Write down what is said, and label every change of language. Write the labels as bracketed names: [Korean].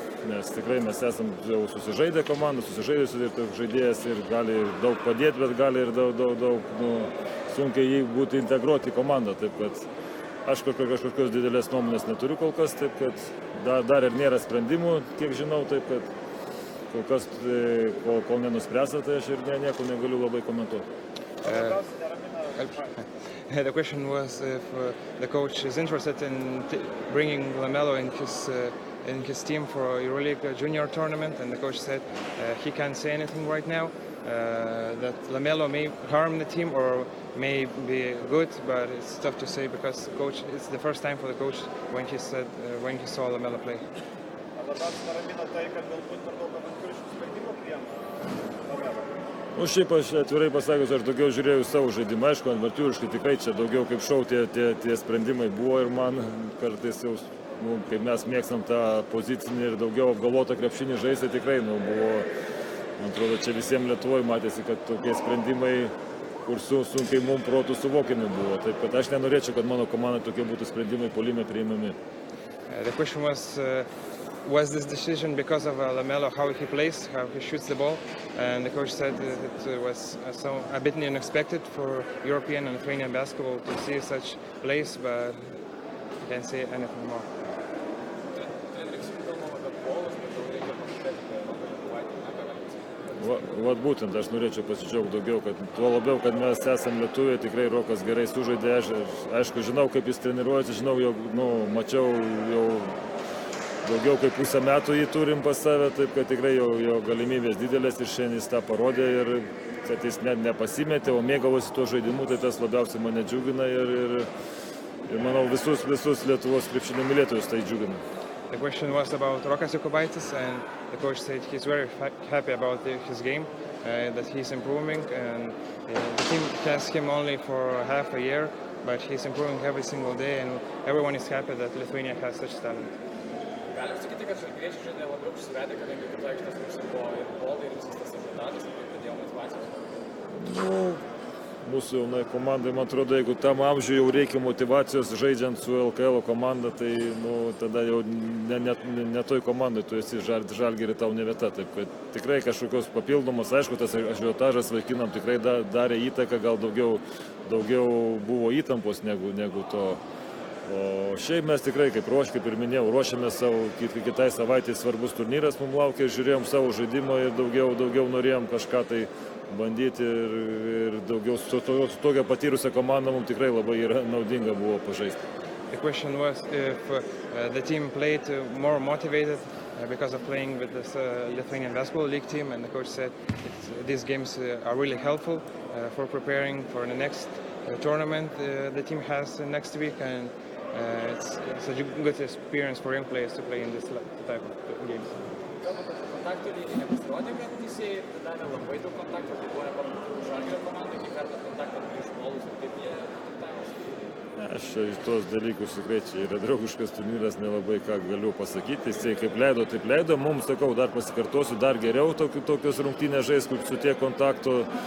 [Lithuanian] Nes tikrai mes esam jau susižaidę komandą, susižaidusi ir žaidėjas ir gali daug padėti, bet gali ir daug sunkiai jį būti integruoti į komandą. Taip kad aš kažkokios didelės nuomonės neturiu kol kas, taip kad dar ir nėra sprendimų, kiek žinau, taip kad kol kas, kol nenuspręsta, tai aš ir nieko negaliu labai komentuoti. [English] The question was if the coach is interested in bringing Lamelo in his team for EuroLeague junior tournament, and the coach said he can't say anything right now, that Lamelo may harm the team or may be good, but it's tough to say because the coach, it's the first time for the coach when he saw Lamelo play. [Lithuanian] labiausiai neramina tai, kad galbūt per daug avantūriškų sprendimų priima. Nu, šiaip aš atvirai pasakius, aš daugiau žiūrėjau savo žaidimą, aišku, avantūriškai tikrai čia daugiau kaip šou tie sprendimai buvo ir man kartais jau, kaip mes mėgstam tą pozicinį ir daugiau apgalvotą krepšinį žaisti, tikrai buvo, man atrodo, čia visiems Lietuvoje matėsi, kad tokie sprendimai, kur sunkiai mums protų suvokiami buvo. Taip, kad aš nenorėčiau, kad mano komandai tokie būtų sprendimai puolime priimami. [English] The question was this decision because of Lamelo, how he plays, how he shoots the ball? And the coach said it was a bit unexpected for European and Lithuanian basketball to see such plays, but I can't say anything more. [Lithuanian] Vat būtent, aš norėčiau pasidžiaugti daugiau, kad tuo labiau, kad mes esame lietuviai, tikrai Rokas gerai sužaidė, aišku, žinau, kaip jis treniruojasi, žinau, jau, mačiau jau daugiau kaip pusę metų jį turim pas save, taip kad tikrai jo galimybės didelės ir šiandien jis tą parodė ir kad jis net nepasimetė, o mėgavosi tuo žaidimu, tai tas labiausiai mane džiugina ir manau visus Lietuvos krepšinio mylėtojus tai džiugina. [English] The question was about Rokas Jokubaitis, and the coach said he's very happy about his game, that he's improving, and the team has him only for half a year, but he's improving every single day, and everyone is happy that Lithuania has such talent. [Lithuanian] Galim sakyti, kad žalgiriečiai žaidė labiau užsivedę, kadangi kitų aikštės pusė buvo ir baldai ir visas tas rezultatas, kaip pradėjo motyvacijos? Mūsų jaunai komandai, man atrodo, jeigu tam amžiui jau reikia motivacijos žaidžiant su LKL komanda, tai tada jau ne toj komandai tu esi, Žalgirį tau ne vieta. Taip, kad tikrai kažkokios papildomos, aišku, tas ažiotažas vaikinam tikrai darė įtaką, gal daugiau buvo įtampos negu to. O šiaip mes tikrai, kaip ir minėjau, ruošiamės savo kitai savaitei svarbus turnyras, mums laukia, žiūrėjom savo žaidimą ir daugiau norėjom kažką tai bandyti ir daugiau su tokia patyrusia komanda mums tikrai labai naudinga buvo pažaisti. [English] The question was if the team played more motivated because of playing with this Lithuanian Basketball League team, and the coach said these games are really helpful for preparing for the next tournament the team has next week, and it's a good experience for young players to play in this type of games. [Lithuanian] Kontaktų lygiai nepasirodė, kad teisėjai davė labai daug kontaktų, tai buvo nepamatuoti Žalgirio komandai, kiek kartą kontaktą prieš bolus ir kaip jie kontaktavosi. Aš tos dalykus tikrai čia yra draugiškas turnyras, nelabai ką galiu pasakyti. Jisai kaip leido, taip leido. Mums, sakau, dar pasikartosiu, dar geriau tokios rungtynės žais, kaip su tiek kontaktų.